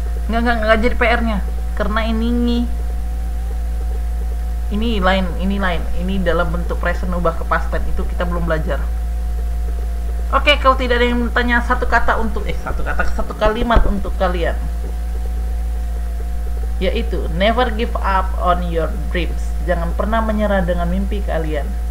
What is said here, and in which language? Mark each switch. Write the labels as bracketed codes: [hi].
[id] Enggak jadi PR-nya. Karena ini lain. Ini dalam bentuk present ubah ke past tense, itu kita belum belajar. Oke, kalau tidak ada yang bertanya, satu kalimat untuk kalian. Yaitu [en] never give up on your dreams. [id] Jangan pernah menyerah dengan mimpi kalian.